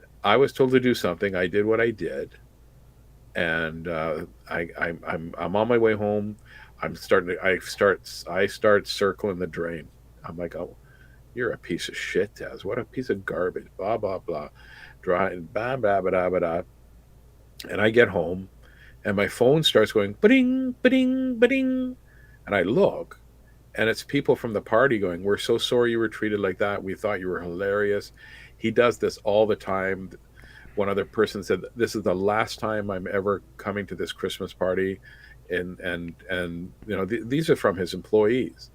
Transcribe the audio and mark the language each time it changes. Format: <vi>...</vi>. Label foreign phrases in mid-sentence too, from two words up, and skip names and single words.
<en>I was told to do something. I did what I did, and I'm on my way home. I start circling the drain. I'm like, oh, you're a piece of shit, Taz. What a piece of garbage. Blah blah blah, dry and blah blah blah blah blah. And I get home, and my phone starts going ba-ding, ba-ding, ba-ding, and I look. And it's people from the party going, we're so sorry you were treated like that. We thought you were hilarious. He does this all the time. One other person said, this is the last time I'm ever coming to this Christmas party. And these are from his employees.</en>